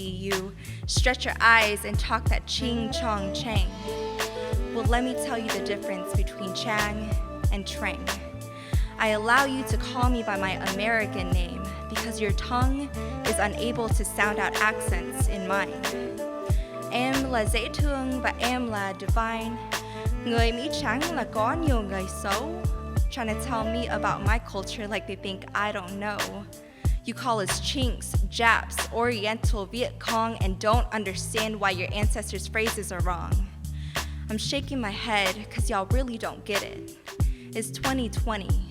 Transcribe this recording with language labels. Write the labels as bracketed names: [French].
[English] You stretch your eyes and talk that ching chong chang. Well, let me tell you the difference between Chang and Trang. I allow you to call me by my American name because your tongue is unable to sound out accents in mine. [Vietnamese] Em là dễ thương và em là divine. Người Mỹ trắng là có nhiều người xấu. [English] Trying to tell me about my culture like they think I don't know. You call us Chinks, Japs, Oriental, Viet Cong, and don't understand why your ancestors' phrases are wrong. I'm shaking my head because y'all really don't get it. It's 2020.